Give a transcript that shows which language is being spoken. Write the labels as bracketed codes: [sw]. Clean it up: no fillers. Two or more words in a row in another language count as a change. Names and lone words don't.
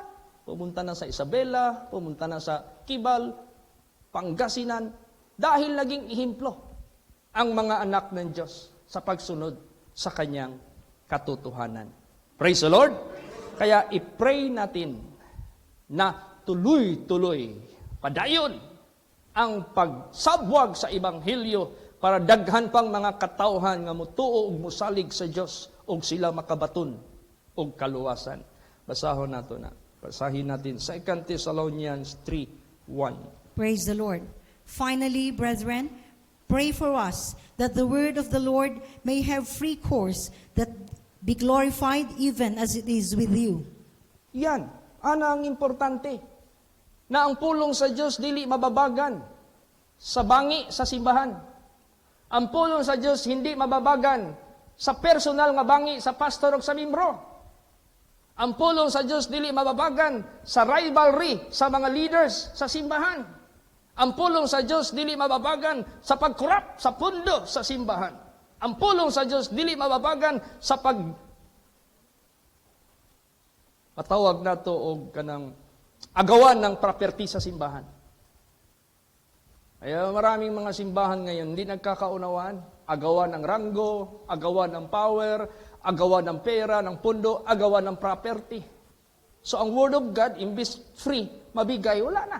[tl] Pumunta na sa Isabela, pumunta na sa Kibal, Pangasinan. Dahil naging ihimplo ang mga anak ng Diyos sa pagsunod sa kanyang katotohanan. [en] Praise the Lord! [tl] Kaya i-pray natin na tuloy-tuloy, [ceb] padayon ang pagsabwag sa Ebanghelyo para daghan pang mga katawhan nga mutuo ug musalig sa Dios ug sila makabaton og kaluwasan. Basahon nato na. [tl] Basahin natin 2 Thessalonians 3:1. [en] Praise the Lord. Finally, brethren, pray for us that the word of the Lord may have free course, that be glorified even as it is with you. [tl] Yan, [ceb] ana ang importante. Na ang pulong sa Dios dili mababagan sa bangi sa simbahan. Ang pulong sa Dios hindi mababagan sa personal nga bangi sa pastor o sa membro. Ang pulong sa Dios dili mababagan sa rivalry sa mga leaders sa simbahan. Ang pulong sa Dios dili mababagan sa pagkurap sa pundo sa simbahan. Ang pulong sa Dios dili mababagan sa patawag nato og kanang [tl] agawan ng [ceb] property sa simbahan. [tl] Kaya maraming mga simbahan ngayon hindi nagkakaunawaan. Agawan ng ranggo, agawan ng power, agawan ng pera, ng pundo, agawan ng property. [ceb] So ang [en] Word of God, [ceb] imbis free, mabigay, wala na.